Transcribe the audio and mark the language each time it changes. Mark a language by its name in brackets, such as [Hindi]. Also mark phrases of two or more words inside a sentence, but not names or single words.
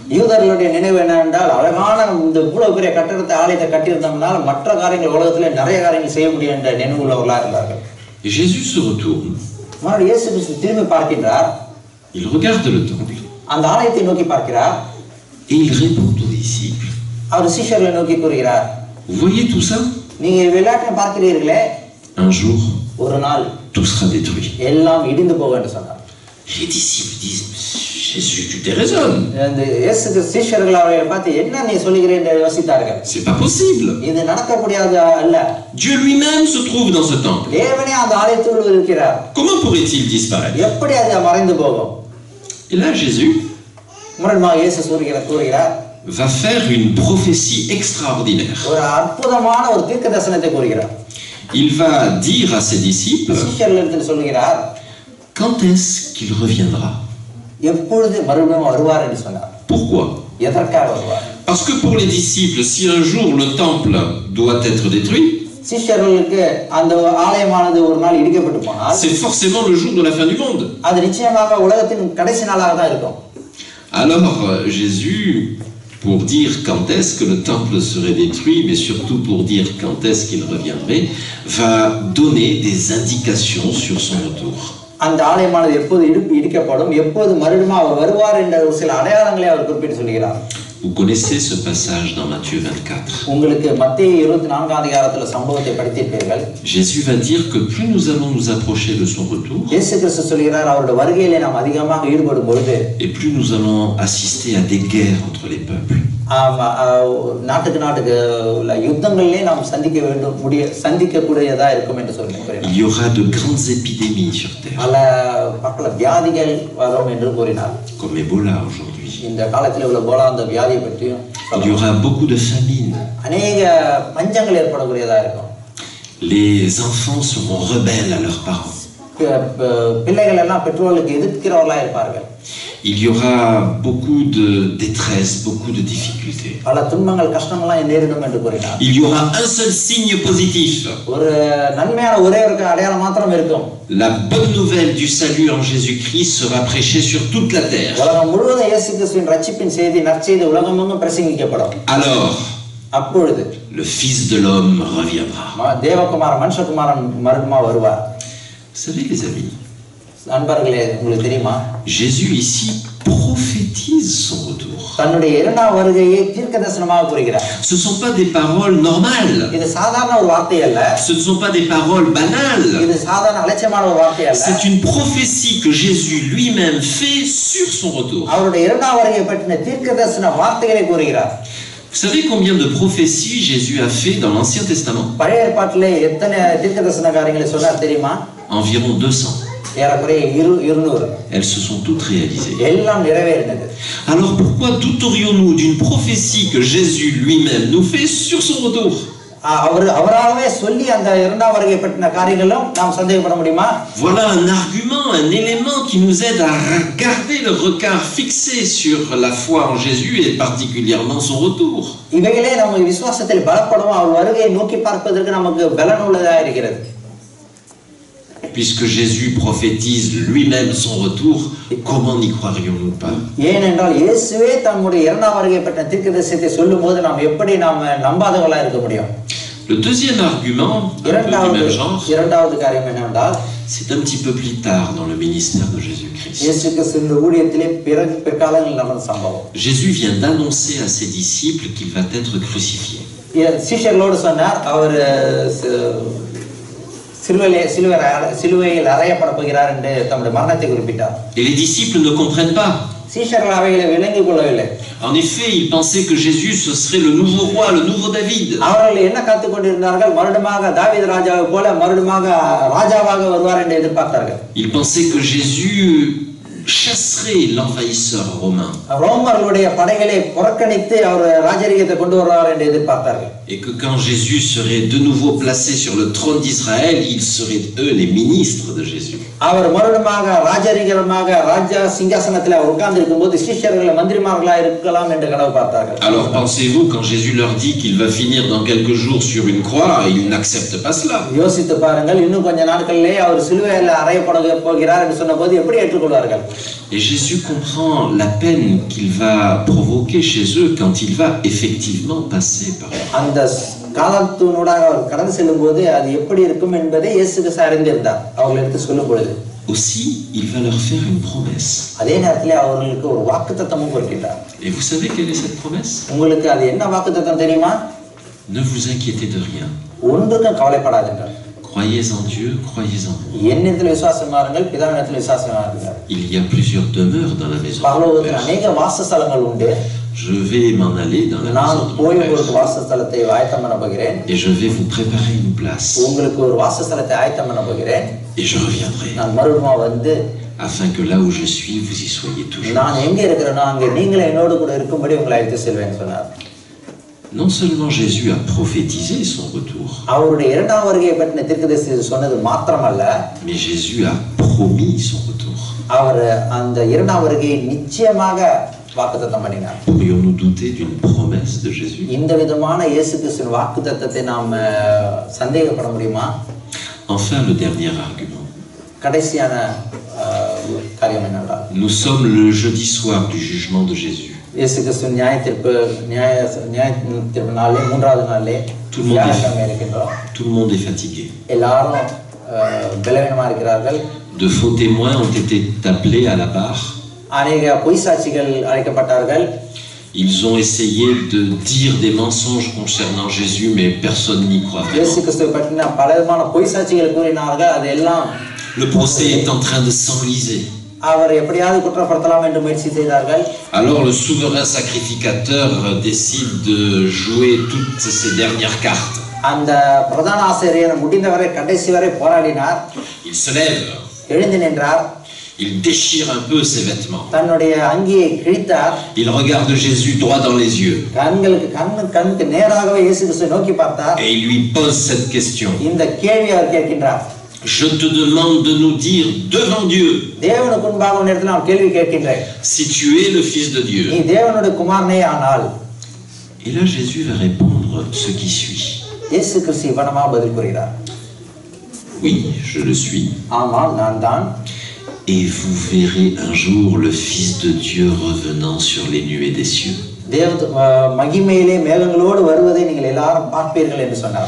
[French] Et Jésus se retourne. Il regarde le temple. Et il répond aux disciples. Vous voyez tout ça? Un jour, [Tamil] ஒரு நாள் [French] tout sera détruit. [Tamil] எல்லாம் இடிந்து போகும் என்று சொன்னார். [French] Et les disciples disent, Jésus, tu déraisonnes. [Tamil] இந்த இயேசுக்கு சீஷர்கள் அவர்களை பார்த்து என்ன நீ சொல்லுகிறே என்று யோசித்தார்கள். [French] C'est pas possible. [Tamil] இது நடக்க முடியாது அல்ல. [French] Dieu lui-même se trouve dans ce temple. [Tamil] தேவனே அந்த ஆலயத்தில் இருக்கிறார். [French] Comment pourrait-il disparaître? [Tamil] எப்படி அது மறைந்து போகும்? [French] Et là, Jésus [Tamil] முரண்மாக இயேசு கூறுகிறார், [French] va faire une prophétie extraordinaire. [Tamil] ஒரு அற்புதமான ஒரு தீர்க்கதரிசனத்தை கூறுகிறார். [French] Il va dire à ses disciples, [Tamil] சீஷர்களுக்கு சொல்கிறார், [French] quand est-ce qu'il reviendra? [Tamil] எப்பொழுது மறுபடியும் வருவார் என்று சொன்னார். [French] Pourquoi? [Tamil] எதற்காக வருவார்? [French] Parce que pour les disciples, si un jour le temple doit être détruit, [Tamil] சீஷர்களுக்கு அந்த ஆலயமானது ஒரு நாள் இடிக்கப்பட்டு போனால், [French] c'est forcément le jour de la fin du monde. [Tamil] அது நிச்சயமாக உலகத்தின் கடைசி நாளாக தான் இருக்கும். [French] Alors Jésus, pour dire quand est-ce que le temple serait détruit, mais surtout pour dire quand est-ce qu'il reviendrait, va donner des indications sur son retour. [Tamil] அந்த ஆலயமானது எப்போது இடிக்கப்படும், எப்போது மறுபடியும் அவர் வருவார் என்ற ஒரு சில அடையாளங்களை அவர் குறிப்பிட்டு சொல்கிறார். [French] Vous connaissez ce passage dans Matthieu 24. [Tamil] உங்களுக்கு மத்தேயு 24 அதிகாரத்துல சம்பவத்தை படித்திருப்பீர்கள். [French] Jésus va dire que plus nous allons nous approcher de son retour, [Tamil] இயேசு கிறிஸ்து சொல்கிறார், அவருடைய வருகையிலே நாம் அதிகமாக ஈடுபடும் பொழுது, [French] et plus nous allons assister à des guerres entre les peuples. [Tamil] நாட்டுக்கு உள்ள யுத்தங்களிலே நாம் சந்திக்கக்கூடியதா இருக்கும் என்று சொல்கிறார். [French] Il y aura de grandes épidémies sur terre. [Tamil] பல வியாதிகள் வரும் என்று கூறினார். [French] Comme Ebola aujourd'hui. [Tamil] இந்த காலத்தில் உள்ள போலா அந்த வியாதியை பற்றியும் [French] il y aura beaucoup de famines. [Tamil] அநேக பஞ்சங்கள் ஏற்படக்கூடியதா இருக்கும். [French] Les enfants seront rebelles à leurs parents. [Tamil] பிள்ளைகள் எல்லாம் பெற்றோர்களுக்கு எதிர்க்கிறவர்களா இருப்பார்கள். [French] Il y aura beaucoup de détresse, beaucoup de difficultés. [Tamil] பல துன்பங்கள் கஷ்டங்கள்லாம் நேரிடும் என்று கூறினார். [French] Il y aura un seul signe positif. [Tamil] ஒரு நன்மையான ஒரே ஒரு அடையாளம் மாத்திரம் இருக்கும். [French] La bonne nouvelle du salut en Jésus-Christ sera prêchée sur toute la terre. [Tamil] உலகம் முழுவதும் இயேசு கிறிஸ்துவின் ரட்சிப்பின் செய்தி நற்செய்தி உலகமெங்கும் பிரசங்கிக்கப்படும். [French] Alors, [Tamil] அப்பொழுது [French] le Fils de l'homme reviendra. [Tamil] தேவகுமாரன் மனுஷகுமாரன் மறுபடியும் வருவார். [French] Vous savez les amis, [Tamil] நண்பர்களே, உங்களுக்கு தெரியுமா, [French] Jésus ici prophétise son retour. [Tamil] தன்னுடைய இரண்டாம் வருகையை தீர்க்கதரிசனமாக கூறுகிறார். [French] Ce ne sont pas des paroles normales. [Tamil] இது சாதாரண ஒரு வார்த்தை அல்ல. [French] Ce ne sont pas des paroles banales. [Tamil] இது சாதாரண அலட்சியமான ஒரு வார்த்தை அல்ல. [French] C'est une prophétie que Jésus lui-même fait sur son retour. [Tamil] அவருடைய இரண்டாம் வருகையை பற்றின தீர்க்கதரிசன வார்த்தைகளை கூறுகிறார். [French] Vous savez combien de prophéties Jésus a fait dans l'Ancien Testament? [Tamil] பழைய ஏற்பாட்டிலே எத்தனை தீர்க்கதரிசன காரியங்களை சொன்னார் தெரியுமா? [French] Environ 200. [Tamil] ஏறக்குறைய 200. [French] Elles se sont toutes réalisées. [Tamil] எல்லாம் நிறைவேறினது. [French] Alors pourquoi douterions-nous d'une prophétie que Jésus lui-même nous fait sur son retour? [Tamil] அவராகவே சொல்லி அந்த இரண்டாம் வருகை பற்றின காரியங்களும் நாம் சந்தேகப்பட முடியுமா? [French] Voilà un argument, un élément qui nous aide à garder le regard fixé sur la foi en Jésus et particulièrement son retour. [Tamil] இவைகளே நம்ம விசுவாசத்தில் பலப்படுவோம், அவர் வருகையை நோக்கி பார்ப்பதற்கு நமக்கு பலன் உள்ளதா இருக்கிறது. [French] Puisque Jésus prophétise lui-même son retour, comment n'y croirions-nous pas? [Tamil] ஏனென்றால் இயேசுவே தம்முடைய இரண்டாம் வருகை பற்றின தீர்க்கதரிசனத்தை சொல்லும்போது நாம் எப்படி நம்பாதவர்களா இருக்க முடியும்? [French] Le deuxième argument, un peu du même genre, [Tamil] இரண்டாவது காரியம் என்னவென்றால், [French] c'est un petit peu plus tard dans le ministère de Jésus-Christ. [Tamil] இயேசு கிறிஸ்துவின் ஊழியத்திலே பிற்காலங்களில் நடந்த சம்பவம். [French] Jésus vient d'annoncer à ses disciples qu'il va être crucifié. [Tamil] சீஷர்களோடு சொன்னார், அவர் சிலுவையில் அறையப்பட போகிறார் என்று தம்முடைய மரணத்தை குறிப்பிட்டார். [French] Et les disciples ne comprennent pas. [Tamil] சீஷர்கள் அவைகளை விளங்கிக் கொள்ளவில்லை. [French] En effet, ils pensaient que Jésus ce serait le nouveau roi, le nouveau David. [Tamil] அவர்கள் என்ன காத்துக் கொண்டிருந்தார்கள்? மறுபடியும் தாவீது ராஜாவை போல மறுபடியும் ராஜாவாக வருவார் என்று எதிர்பார்த்தார்கள். [French] Ils pensaient que Jésus chasserait l'envahisseur romain. [Tamil] ரோமர்களுடைய படைகளை புறக்கணித்து அவர் ராஜரிகத்தை கொண்டு வருவார் என்று எதிர்பார்த்தார்கள். [French] Et que quand Jésus serait de nouveau placé sur le trône d'Israël, ils seraient eux les ministres de Jésus. [Tamil] அவர் மறுபடியும் ராஜரிகமாக ராஜா சிங்காசனத்தில் உட்கார்ந்து இருக்கும்போது சீஷர்கள் மந்திரிமார்களா இருக்கலாம் என்று கனவு பார்த்தார்கள். [French] Alors pensez-vous, quand Jésus leur dit qu'il va finir dans quelques jours sur une croix, ils n'acceptent pas cela. [Tamil] யோசித்து பாருங்கள், இன்னும் கொஞ்ச நாட்களிலே அவர் சிலுவையில் அறையப்பட போகிறார் என்று சொன்னபோது எப்படி ஏற்றுக்கொள்வார்கள்? [French] Et Jésus comprend la peine qu'il va provoquer chez eux quand il va effectivement passer par là. [Tamil] அந்த காலத்தினூடாக அவர் கடந்து செல்லும்போது அது எப்படி இருக்கும் என்பதை இயேசு கிறிஸ்து அறிந்திருந்தார். அவர்களுக்கு சொல்லும் பொழுது [French] aussi il va leur faire une promesse. [Tamil] அதே நேரத்தில் அவர்களுக்கு ஒரு வாக்குத்தத்தமும் கொடுக்கிறார். [French] Et vous savez quelle est cette promesse? [Tamil] உங்களுக்கு அது என்ன வாக்குத்தத்தம் தெரியுமா? [French] Ne vous inquiétez de rien. [Tamil] ஒன்றுக்கும் கவலைப்படாதீர்கள். [French] Croyez en Dieu, croyez en moi. [Tamil] என்னிடத்தில் விசுவாசமா இருங்கள், பிதாவினிடத்தில் விசுவாசமா இருங்கள். [French] Il y a plusieurs demeures dans la maison de mon [Tamil] பரலோகத்தில் [French] Père. [Tamil] அநேக வாசஸ்தலங்கள் உண்டு. [French] Je vais m'en aller dans la [Tamil] நான் [French] maison de [Tamil] போய் [French] mon [Tamil] ஒரு [French] Père. [Tamil] வாசஸ்தலத்தை ஆயத்தம் பண்ண போகிறேன். [French] Et je vais vous préparer une place. [Tamil] உங்களுக்கு ஒரு வாசஸ்தலத்தை ஆயத்தம் பண்ண போகிறேன். [French] Et je reviendrai. [Tamil] நான் மறுபடியும் வந்து [French] Afin que là où je suis, vous y soyez toujours. [Tamil] நான் எங்க இருக்கிறேனோ அங்கே நீங்களே என்னோடு கூட இருக்கும்படி உங்களை அழைத்து செல்வேன் சொன்னார். [French] Non seulement Jésus a prophétisé son retour, [Tamil] அவருடைய இரண்டாம் வருகையை பற்றின தீர்க்கதரிசி சொன்னது மாத்திரமல்ல, [French] mais Jésus a promis son retour. [Tamil] அவர் அந்த இரண்டாம் வருகையை நிச்சயமாக வாக்குத்தத்தம் பண்ணினார். [French] Pourrions-nous douter d'une promesse de Jésus? [Tamil] இந்த விதமான இயேசு கிறிஸ்துவின் வாக்குத்தத்தத்தை நாம் சந்தேகப்பட முடியுமா? [French] Enfin, le dernier argument. [Tamil] கடைசியான காரியம் என்னவென்றால், [French] Nous sommes le jeudi soir du jugement de Jésus. [Tamil] இயேசு கிறிஸ்துவின் நியாயத்தீர்ப்பு நாளிலே, மூன்றாவது நாளிலே வியாழக்கிழமை இருக்கின்றோம். [French] Tout le monde est fatigué. [Tamil] எல்லாரும் பலவீனமா இருக்கிறார்கள். [French] De faux témoins ont été appelés à la barre. [Tamil] அநேக பொய் சாட்சிகள் அழைக்கப்பட்டார்கள். [French] Ils ont essayé de dire des mensonges concernant Jésus, mais personne n'y croit [Tamil] இயேசு [French] vraiment. [Tamil] கிறிஸ்துவை பற்றின பலவிதமான பொய் சாட்சிகள் கூறினார்கள். அதெல்லாம் [French] Le procès est en train de s'enliser. [Tamil] அவர் எப்படியாவது குற்றப்படுத்தலாம் என்று முயற்சி செய்தார்கள். [French] Alors le souverain sacrificateur décide de jouer toutes ces dernières cartes. [Tamil] அந்த பிரதான ஆசாரியர் முடிந்தவரை கடைசி வரை போராடினார். [French] Il se lève. [Tamil] எழுந்து நின்றார். [French] Il déchire un peu ses vêtements. [Tamil] தன்னுடைய அங்கியை கிழித்தார். [French] Il regarde Jésus droit dans les yeux. [Tamil] கண்ணுக்கு நேராகவே இயேசு கிறிஸ்துவை நோக்கி பார்த்தார். [French] Et il lui pose cette question. [Tamil] இந்த கேள்வியை அவர் கேட்கின்றார். [French] Je te demande de nous dire devant Dieu [Tamil] தேவனுக்கு முன்பாக உன்னிடத்தில் நான் கேள்வி கேட்கின்றேன். [French] si tu es le Fils de Dieu. [Tamil] நீ தேவனுடைய குமாரனே ஆனால். [French] Et là Jésus va répondre ce qui suit. [Tamil] இயேசு கிறிஸ்து இவனமா பதில் கூறுகிறார். [French] Oui, je le suis. [Tamil] ஆமாம், நான் தான். [French] Et vous verrez un jour le Fils de Dieu revenant sur les nuées des cieux. [Tamil] தேவ மகிமையிலே மேகங்களோடு வருவதை நீங்கள் எல்லாரும் பார்ப்பீர்கள் என்று சொன்னார்.